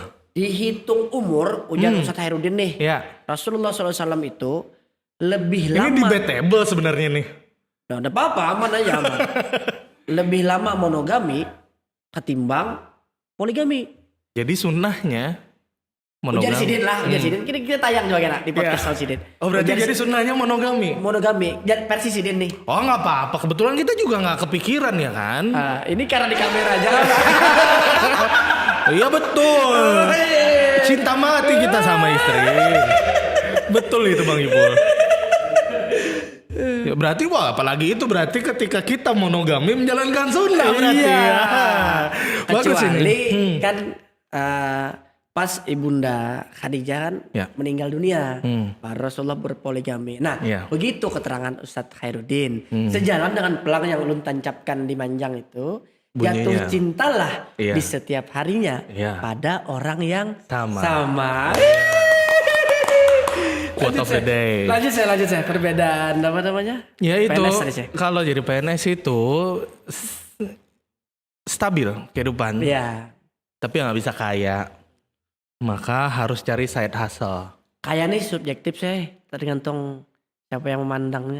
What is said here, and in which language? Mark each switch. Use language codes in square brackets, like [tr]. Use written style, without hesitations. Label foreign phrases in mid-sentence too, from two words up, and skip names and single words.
[id] Dihitung umur, ujar Ustadz Hairudin nih. Ya. Rasulullah SAW itu lebih Ini lama. debatable sebenarnya nih. Nah, ada apa-apa, aman aja aman. Lebih lama monogami ketimbang poligami. Jadi sunnahnya monogami. [bjn] Ujar Sidin lah, ujar Sidin. [id] Kita tayang juga kena di podcast sama Sidin. Oh berarti Ujar jadi sunnahnya monogami. monogami. Versi Sidin nih. Oh nggak apa-apa. Kebetulan kita juga nggak kepikiran ya kan? Ini karena di kamera aja kan. Iya betul. Cinta mati kita sama istri. Betul itu Bang Ipul. Ya, berarti wah apalagi itu berarti ketika kita monogami menjalankan sunnah berarti Iya. ya. Bagus Kecuali ini. kan pas ibunda Khadijah kan Ya. meninggal dunia, baru Rasulullah berpoligami. Nah, Ya. begitu keterangan Ustadz Khairuddin. Sejalan dengan pelang yang ulun tancapkan di Manjang itu, Bunyinya. jatuh cintalah Iya. di setiap harinya Iya. pada orang yang Sama. [en] Quote of the day. [id] Lanjut saya. Perbedaan apa namanya? Ya itu PNS tadi, saya. kalau jadi PNS itu stabil kehidupan. Iya. Tapi nggak bisa kaya. Maka harus cari [en] side hustle. [id] Kayak nih subjektif saya, tergantung siapa yang memandangnya.